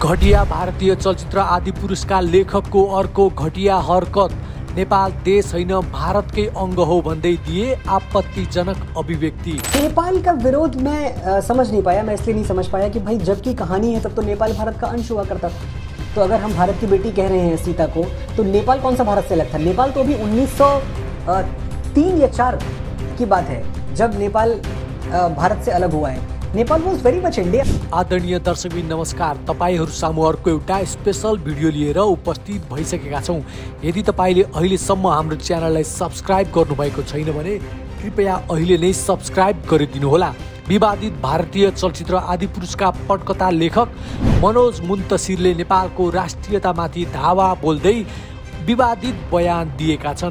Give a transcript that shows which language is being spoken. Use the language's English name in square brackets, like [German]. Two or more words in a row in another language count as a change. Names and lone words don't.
[Nepali] घटिया भारतीय चलचित्र आदि पुरस्कार लेखकको अर्को घटिया हरकत। नेपाल देश होइन भारतकै अंग हो भन्दै दिए आपत्तिजनक अभिव्यक्ति। [Hindi] नेपाल का विरोध मैं समझ नहीं पाया। मैं इसलिए नहीं समझ पाया कि भाई जब की कहानी है तब तो नेपाल भारत का अंश हुआ करता था। तो अगर हम भारत की बेटी कह रहे हैं सीता को, तो नेपाल कौन सा भारत से अलग था? नेपाल तो अभी 1903 या 4 की बात है जब नेपाल भारत से अलग हुआ है। [English] Nepal was very much India. [Nepali] आदरणीय दर्शकबिन नमस्कार, तपाईहरु सामु अर्को एउटा [English] special video [Nepali] लिएर उपस्थित भइसकेका छौं। यदि तपाईले अहिलेसम्म हाम्रो च्यानललाई सब्स्क्राइब गर्नुभएको छैन भने कृपया अहिले नै सब्स्क्राइब गरिदिनु होला। विवादित भारतीय चलचित्र आदि पुरस्कार पटकथा लेखक मनोज मुन्तसिरले नेपालको राष्ट्रियतामाथि धावा बोल्दै विवादित बयान दिएका छन्।